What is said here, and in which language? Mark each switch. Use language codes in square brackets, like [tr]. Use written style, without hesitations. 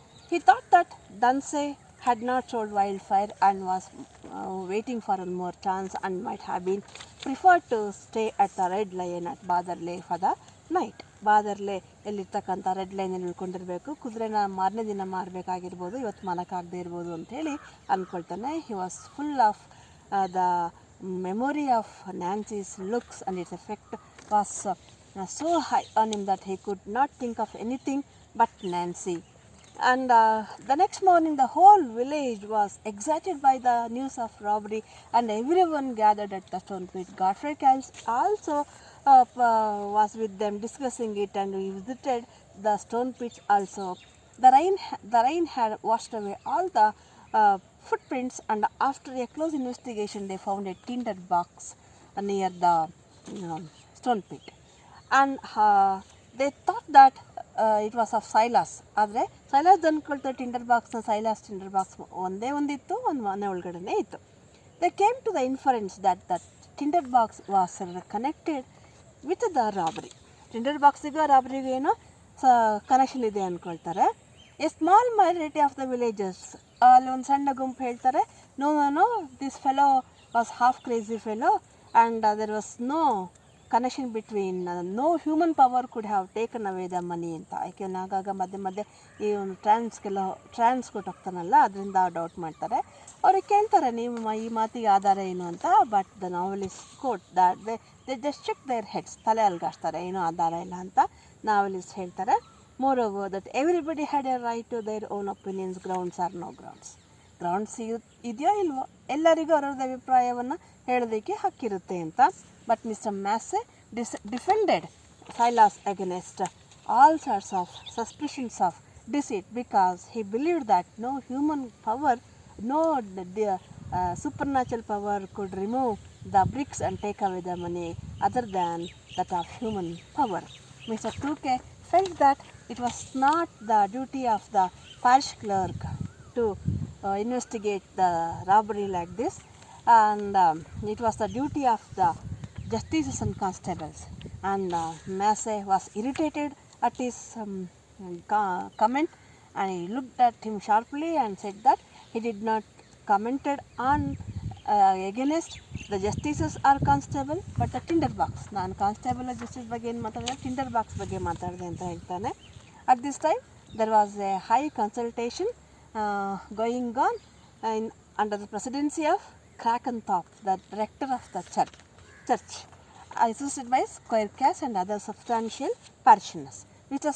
[en] He thought that Dunsey had not sold Wildfire and was waiting for one more chance and might have been preferred to stay at the Red Lion at Badarle for the night. [kn] ಬಾದರ್ಲೆ ಎಲ್ಲಿರ್ತಕ್ಕಂಥ red ಲೈನಲ್ಲಿ ಉಳ್ಕೊಂಡಿರಬೇಕು, ಕುದುರೆನ ಮಾರನೇ ದಿನ ಮಾರಬೇಕಾಗಿರ್ಬೋದು, ಇವತ್ತು ಮಾರಕ್ಕಾಗದೇ ಇರ್ಬೋದು ಅಂಥೇಳಿ ಅಂದ್ಕೊಳ್ತಾನೆ. [en] He was full of the memory of Nancy's looks and its effect was so high on him that he could not think of anything but Nancy. And the next morning, the whole village was excited by the news of robbery, and everyone gathered at the stone pit. Godfrey Cass also was with them discussing it, and we visited the stone pits also. The rain had washed away all the footprints, and after a close investigation, they found a tinder box near the stone pit. And they thought that it was of Silas. [kn] ಆದರೆ ಸೈಲಾಸ್ ಅಂದ್ಕೊಳ್ತಾ Tinder ಬಾಕ್ಸ್ನ ಸೈಲಾಸ್ Tinder box ಒಂದೇ ಒಂದಿತ್ತು, ಒಂದು ಮನೆ ಒಳಗಡೆನೇ ಇತ್ತು. [en] They came to the inference that tinder box was connected with the robbery. [kn] Tinder ಬಾಕ್ಸಿಗೂ ರಾಬರಿಗೂ ಏನೋ connection ಇದೆ ಅಂದ್ಕೊಳ್ತಾರೆ. [en] a small minority of the villages, [kn] ಅಲ್ಲಿ ಒಂದು ಸಣ್ಣ ಗುಂಪು ಹೇಳ್ತಾರೆ, [en] No this fellow was half crazy fellow and there was no connection between, no human power could have taken away the money ಅಂತ. [kn] ಯಾಕೆ ಆಗಾಗ ಮಧ್ಯೆ ಈ ಒಂದು ಟ್ರಾನ್ಸ್ ಕೊಟ್ಟೋಗ್ತಾನಲ್ಲ, ಅದರಿಂದ ಡೌಟ್ ಮಾಡ್ತಾರೆ. ಅವ್ರಿಗೆ ಕೇಳ್ತಾರೆ, ನೀವು ಈ ಮಾತಿಗೆ ಆಧಾರ ಏನು ಅಂತ. [en] but the novelist quote that they just check their heads, [kn] ತಲೆ ಅಲ್ಗಾಡ್ತಾರೆ, ಏನೂ ಆಧಾರ ಇಲ್ಲ ಅಂತ ನಾವೆಲಿಸ್ಟ್ ಹೇಳ್ತಾರೆ. [en] moreover that everybody had a right to their own opinions, grounds or no grounds [kn] ಇದೆಯೋ ಇಲ್ವೋ, ಎಲ್ಲರಿಗೂ ಅವರದ್ದು ಅಭಿಪ್ರಾಯವನ್ನು ಹೇಳೋದಕ್ಕೆ ಹಕ್ಕಿರುತ್ತೆ ಅಂತ. [en] But Mr. Massey defended Silas against all sorts of suspicions of deceit because he believed that no human power, no supernatural power could remove the bricks and take away the money other than that of human power. Mr. Touquet felt that it was not the duty of the parish clerk to investigate the robbery like this, and it was the duty of the justices and constables. And Massey was irritated at his comment, and he looked at him sharply and said that he did not commented on against the justices or constable but the tinder box. [kn] ನಾನು constable justice ಬಗ್ಗೆ ಏನು ಮಾತಾಡಿದೆ, Tinder box ಬಗ್ಗೆ ಮಾತಾಡಿದೆ ಅಂತ ಹೇಳ್ತಾನೆ. [en] At this time there was a high consultation going on under the presidency of Krakenthorpe, the rector of the church, assisted by Squire Cass and other substantial parishioners. Mr.